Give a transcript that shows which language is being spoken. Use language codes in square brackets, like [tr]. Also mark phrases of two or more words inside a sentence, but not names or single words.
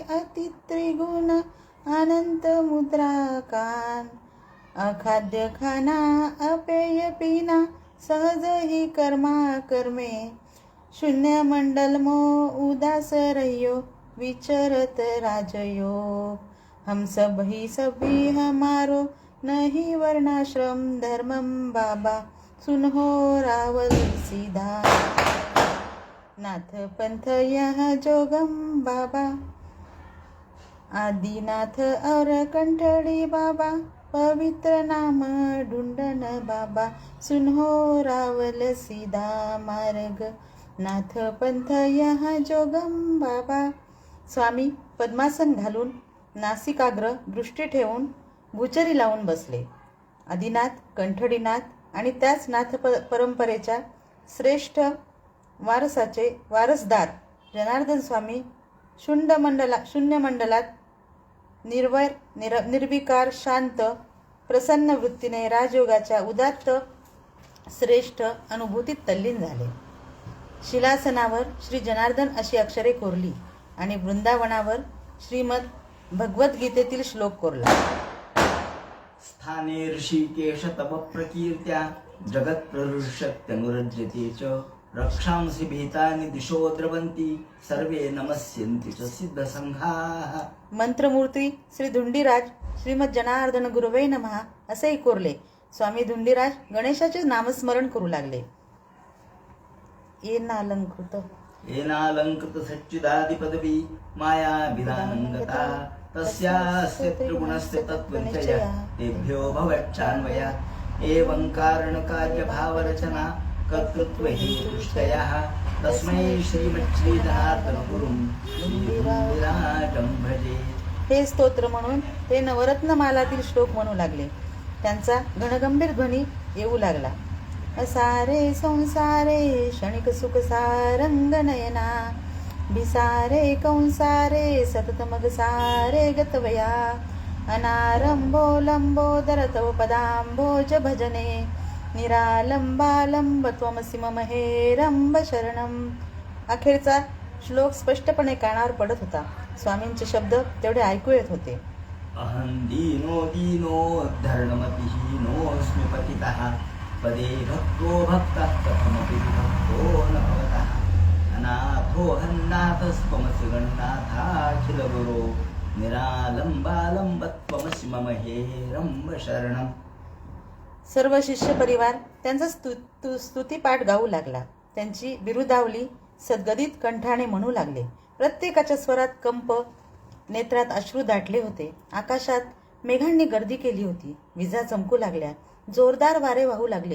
[hi] अति त्रिगुण, अनंत मुद्रा कान, अखाद्य खाना अपेय पीना, सहज ही कर्मा कर्मे, शून्य मंडल मो उदास रहियो, विचरत राजयोग, हम सब ही हमारो, नहीं वर्णाश्रम धर्मम बाबा, सुनहो रावल सीधा, नाथ पंथ यह जोगम बाबा, आदिनाथ और कंठड़ी बाबा, पवित्र नाम ढूंढन बाबा, सुनहो रावल सीधा मार्ग, नाथ पंथ यह जोगम बाबा. [mr] स्वामी पद्मासन घालून नासिकाग्र दृष्टी ठेवून भुचरी लावून बसले. आदिनाथ, कंठडीनाथ आणि त्याच नाथ परंपरेच्या श्रेष्ठ वारसदार जनार्दन स्वामी शून्य मंडलात निर्विकार, शांत, प्रसन्न वृत्तीने राजयोगाच्या उदात्त श्रेष्ठ अनुभूतीत तल्लीन झाले. शिलासनावर श्री जनार्दन अशी अक्षरे कोरली आणि वृंदावनावर श्रीमद भगवद्गीतेतील श्लोक कोरला. [sa] स्थाने ऋषिकेश तव प्रकीर्त्या, जगत प्रहृष्यत्यनुरज्यते च, रक्षांसि भीतानि दिशो द्रवन्ति, सर्वे नमस्यन्ति च सिद्ध संघाः. मंत्रमूर्ती श्री धुंडीराज श्रीमद जनार्दन गुरुवे नमः [mr] असेही कोरले. स्वामी धुंडीराज गणेशाचे नामस्मरण करू लागले. [sa] येनालंकृत सच्चिदादि पदवी, माया विदानंगता, तस्यास्य त्रिगुणस्य तत्त्वनिचय, तेभ्यो भवच्छान्वया, एवं कारण कार्य भाव रचना, कर्तृत्व हेतुष्टयः, तस्मै श्रीमच्छ्री जनार्दन गुरुं विराजं भजे. [mr] हे स्तोत्र म्हणून ते नवरत्नमालातील श्लोक म्हणू लागले. त्यांचा घनगंभीर ध्वनी येऊ लागला. [sa] असारे संसारे क्षणिक सुख सारंग नयना, भिसारे कंसारे सतत मग सारे गतवया, अनारंभो लंबोदर तव पदांभोज भजने, निरालंबालंब त्वमसि मम हेरंब शरणम. [mr] अखेरचा श्लोक स्पष्टपणे कानावर पडत होता. स्वामींचे शब्द तेवढे ऐकू येत होते. [sa] अहं दीनो धरणमतिहीनोऽस्मि पतितः, पदे भक्तो भक्तः कथमपि विभक्तो न भवतः, अनाथोऽहन्नाथस्त्वमसि गणनाथाखिलगुरो, निरालंबालंबत्वमसि मम हेरंब शरणम्. [mr] सर्व शिष्य परिवार त्यांचा स्तुतिपाठ गाऊ लागला. त्यांची बिरुदावली सद्गदित कंठाने म्हणू लागले. प्रत्येकाच्या स्वरात कंप, नेत्रात अश्रू दाटले होते. आकाशात मेघांनी गर्दी केली होती. विजा चमकू लागल्या. जोरदार वारे वाहू लागले.